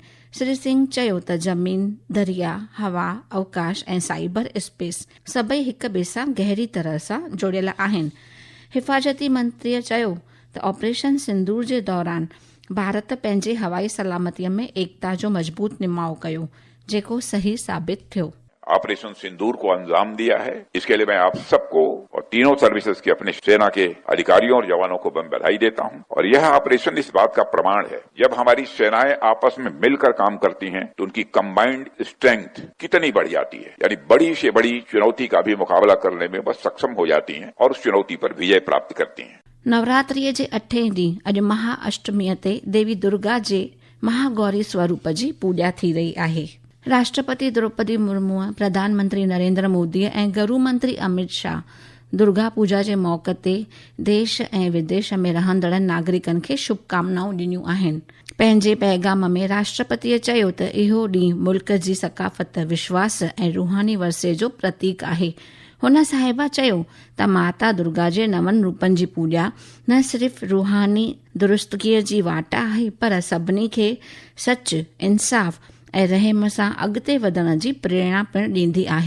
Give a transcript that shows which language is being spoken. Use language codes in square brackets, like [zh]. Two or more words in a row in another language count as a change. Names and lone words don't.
[sd] श्री सिंह चयो त ज़मीन, दरिया, हवा, अवकाश ऐं [en] cyber space [sd] सभई हिक ॿिए सां गहरी तरह सां जुड़ियल आहिनि। हिफ़ाज़ती मंत्रीअ चयो त ऑपरेशन सिंदूर जे दौरान भारत पंहिंजे हवाई सलामतीअ में एकता जो मज़बूत निमाउ कयो, जेको सही साबित थियो। [hi] ऑपरेशन सिंदूर को अंजाम दिया है। इसके लिए मैं आप सबको और तीनों सर्विसेज के अपने सेना के अधिकारियों और जवानों को मैं बधाई देता हूं। और यह ऑपरेशन इस बात का प्रमाण है, जब हमारी सेनाएं आपस में मिलकर काम करती हैं तो उनकी [en] combined strength [hi] कितनी बढ़ जाती है, यानी बड़ी से बड़ी चुनौती का भी मुकाबला करने में वह सक्षम हो जाती हैं और उस चुनौती पर विजय प्राप्त करती हैं। [sd] नवरात्रीअ जे 8 ॾींहुं अॼु महाअष्टमीअ ते देवी दुर्गा जे महागौरी स्वरूप जी पूॼा थी रही आहे। राष्ट्रपति द्रौपदी मुर्मू, प्रधानमंत्री नरेंद्र मोदी ऐं गृह मंत्री अमित शाह दुर्गा पूजा जे मौक़े ते देश ऐं विदेश में रहंदड़ नागरिकनि खे शुभकामनाऊं ॾिनियूं आहिनि। पंहिंजे पैगाम में राष्ट्रपतिअ चयो त इहो ॾींहुं मुल्क जी सकाफ़त, विश्वास ऐं रूहानी वरिसे जो प्रतीक आहे। हुन साहिबा चयो त माता दुर्गा जे 9 रूपनि जी पूॼा न सिर्फ़ रूहानी दुरुस्तगीअ जी वाट आहे, पर सभिनी खे सच, इंसाफ़ ऐं रहम सां अॻिते वधण जी प्रेरणा पिणु ॾींदी आहे।